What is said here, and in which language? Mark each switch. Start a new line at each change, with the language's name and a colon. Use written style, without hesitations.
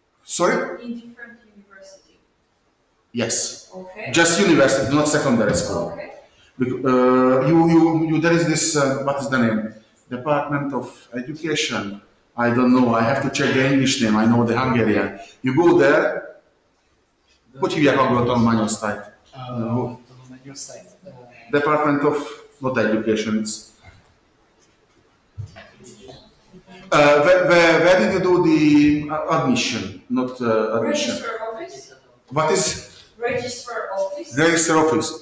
English: Sorry? In different university. Yes. Okay. Just university, not secondary school. Okay. There is this, what is the name? Department of Education. I don't know, I have to check the English name, I know the Hungarian. You go there,
Hungarian: hogy hívják abból a tanulmányosztályt? Tanulmányosztályt.
English: Department of, not Education, it's... where did you do the admission, not admission? Register office? What is? Register office? Register office.